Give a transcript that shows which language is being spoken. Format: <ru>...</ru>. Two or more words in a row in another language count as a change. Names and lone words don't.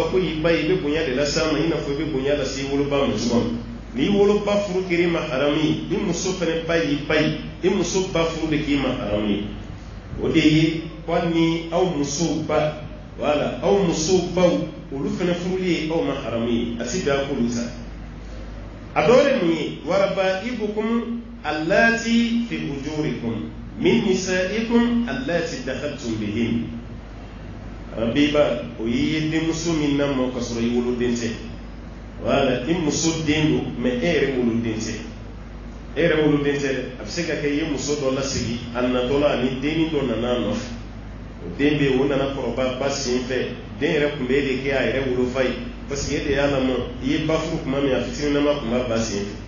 <bm>ko y'i ba ye i bɛ bonya de las'a ma i n'a fɔ i bɛ bonya lase i woloba ma cogo min n'i woloba furu kɛr'i ma haramu ye i muso fana ba y'i ba ye i muso ba furu de k'i ma haramu ye o de ye ko hali ni aw musow ba wala aw musow baw olu fana furuli ye aw ma haramu ye a si bɛn a k'olu sa a dɔ ye mun ye</bm> <ar>وربائبكم اللاتي في حجوركم من نسائكم اللاتي دخلتم بهن</ar> <bm>rabiba o ye denmuso min lamɔ ka sɔrɔ i woloden tɛ wala i muso den don mais e yɛrɛ woloden tɛ e yɛrɛ woloden tɛ dɛ a bɛ se ka kɛ i ye muso dɔ lasigi a natɔ la ani denni dɔ nana a nɔfɛ o den bɛ yen o nana kɔrɔba ba sen fɛ den yɛrɛ tun bɛ e de kɛ a yɛrɛ wolofa ye</bm> <fr>parce que</fr> <bm>e de y'a lamɔ i ye ba furu tuma min a fitininama tun b'a ba sen</bm>